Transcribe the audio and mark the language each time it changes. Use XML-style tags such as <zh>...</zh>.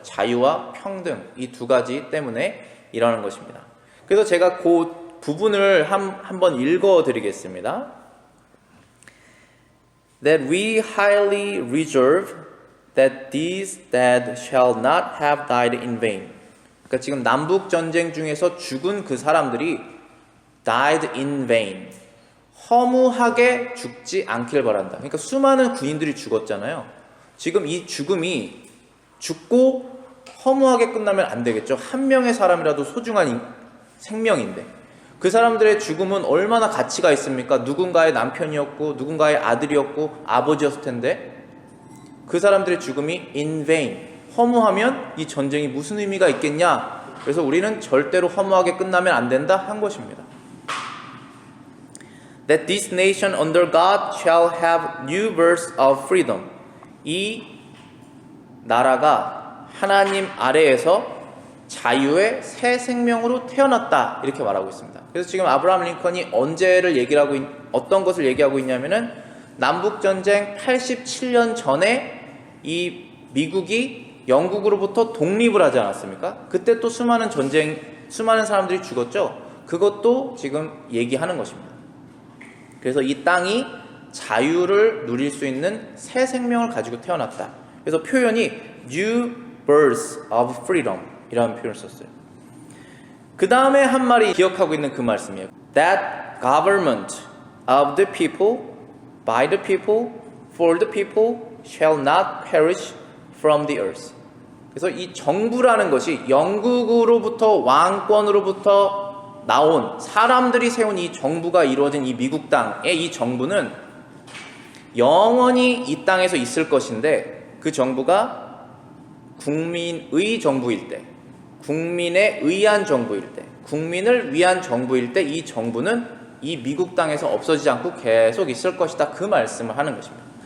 <ko>자유와 평등, 이 두 가지 때문에 일어나는 것입니다. 그래서 제가 그 부분을 한번 읽어드리겠습니다.</ko> <en>That we highly reserve that these dead shall not have died in vain.</en> <ko>그러니까 지금 남북 전쟁 중에서 죽은 그 사람들이</ko> <en>died in vain.</en> <ko>허무하게 죽지 않길 바란다. 그러니까 수많은 군인들이 죽었잖아요. 지금 이 죽음이 죽고 허무하게 끝나면 안 되겠죠. 한 명의 사람이라도 소중한 생명인데 그 사람들의 죽음은 얼마나 가치가 있습니까? 누군가의 남편이었고 누군가의 아들이었고 아버지였을 텐데 그 사람들의 죽음이</ko> <en>in vain,</en> <ko>허무하면 이 전쟁이 무슨 의미가 있겠냐? 그래서 우리는 절대로 허무하게 끝나면 안 된다 한 것입니다.</ko> <en>That this nation under God shall have new births of freedom.</en> <ko>이 나라가 하나님 아래에서 자유의 새 생명으로 태어났다 이렇게 말하고 있습니다. 그래서 지금 아브라함 링컨이 어떤 것을 얘기하고 있냐면은 남북전쟁 87년 전에 이 미국이 영국으로부터 독립을 하지 않았습니까? 그때 또 수많은 사람들이 죽었죠. 그것도 지금 얘기하는 것입니다. 그래서 이 땅이 자유를 누릴 수 있는 새 생명을 가지고 태어났다. 그래서 표현이</ko> <en>New Birth of Freedom</en> <ko>이라는 표현을 썼어요. 그 다음에 한 말이 기억하고 있는 그 말씀이에요.</ko> <en>That government of the people, by the people, for the people shall not perish from the earth.</en> <ko>그래서 이 정부라는 것이 영국으로부터 왕권으로부터 나온 사람들이 세운 이 정부가 이루어진 이 미국 땅의 이 정부는 영원히 이 땅에서 있을 것인데 그 정부가 국민의 정부일 때, 국민에 의한 정부일 때, 국민을 위한 정부일 때 이 정부는 이 미국 땅에서 없어지지 않고 계속 있을 것이다. 그 말씀을 하는 것입니다.</ko>